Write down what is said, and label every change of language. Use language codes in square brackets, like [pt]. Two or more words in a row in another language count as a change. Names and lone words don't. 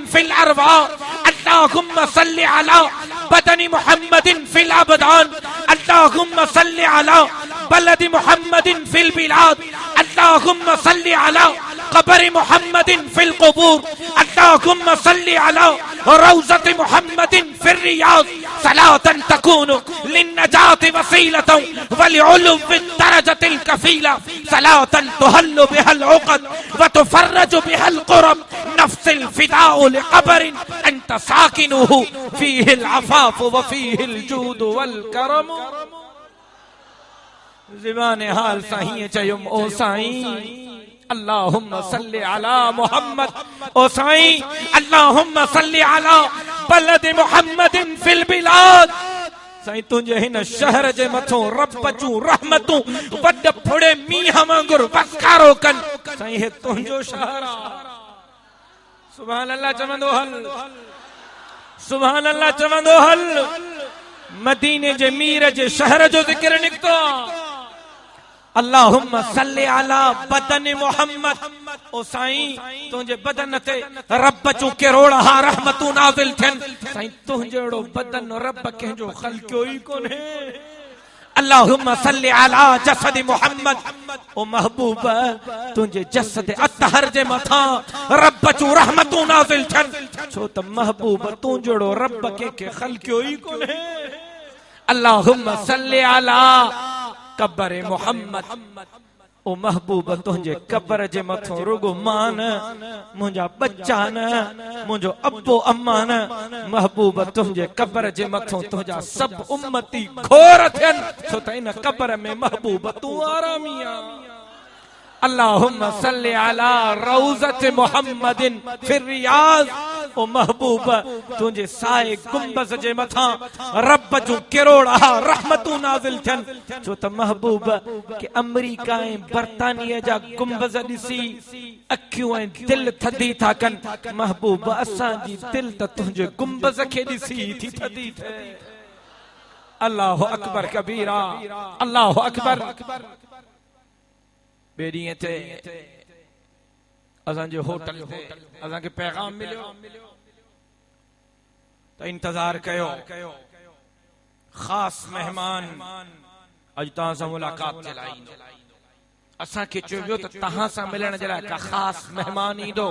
[ar] في الأرواح، اللهم صل على بدن محمد في الأبدان، اللهم صل على بلد محمد في البلاد، اللهم صل على قبر محمد في القبور، اللهم صل على روضة محمد في الرياض، صلاة تكون للنجاة وسيلة وللعلو درجة الكفيلة، صلاة تحل بها العقد وتفرج بها الكرب، نفسي الفداء لقبر أنت ساكنه فيه العفاف وفيه الجود والكرم. [sd] ज़बान हाल साईं चयुम, ओ साईं [ar] اللهم صل على محمد, [sd] ओ साईं [ar] اللهم صل على بلد محمد في البلاد. [sd] साईं तुंहिंजे हिन शहर जे मथों रब जूं रहमतूं वॾ फुड़े मींहं वांगुरु वसकारो कनि। साईं हे तुंहिंजो शहर आ। [ar] سبحان الله [sd] चवंदो हल, [ar] سبحان الله [sd] चवंदो हल। मदीने जे मीर जे शहर जो ज़िक्र निकतो। [ar] اللهم صل على بدن محمد, [sd] ओ साईं तुंहिंजे बदन ते रब जूं किरोड़ा रहमतूं नाज़िल थियनि। साईं तुंहिंजो बदन रब कंहिंजो ख़ल्क़ियो ई कोन्हे। [ar] اللهم صل على جسد محمد, [sd] ओ महबूब तुंहिंजे जसद अतहर जे मथां रब जूं रहमतूं नाज़िल थियनि, छो त महबूब तुंहिंजो रब कंहिंखे ख़ल्क़ियो ई कोन्हे। [ar] اللهم صل على قبر محمد, [sd] ओ महबूब तुंहिंजे कब्र जे मथों रुगो मान मुंहिंजा बच्चा न, मुंहिंजो अब्बो अम्मा न, महबूब तुंहिंजे कब्र जे मथों तुंहिंजा सभु उम्मती खोर थियनि, छो त इन कब्र में महबूब तूं आरामी आ। [ar] اللهم صل على روضة محمد في الرياض, [sd] ओ महबूब तुंहिंजे साए गुंबज़ जे मथां रब जूं किरोड़ा रहमतूं नाज़िल थियनि, छो त महबूब के अमेरिका ऐं बर्तानिया जा गुंबज़ ॾिसी अखियूं ऐं दिल थदी था कनि। महबूब असांजी दिल त तुंहिंजे गुंबज़ खे ॾिसी थी थदी थिए। [ar] الله أكبر كبيرا، الله أكبر. [sd] बेड़ीअ ते असांजे होटल ते असांखे पैगाम मिलियो त इंतजार कयो, ख़ास मेहमान अॼु तव्हां सां मुलाक़ात जे लाइ ईंदो। असांखे चयो वियो त तव्हां सां मिलण जे लाइ का ख़ास मेहमान ईंदो।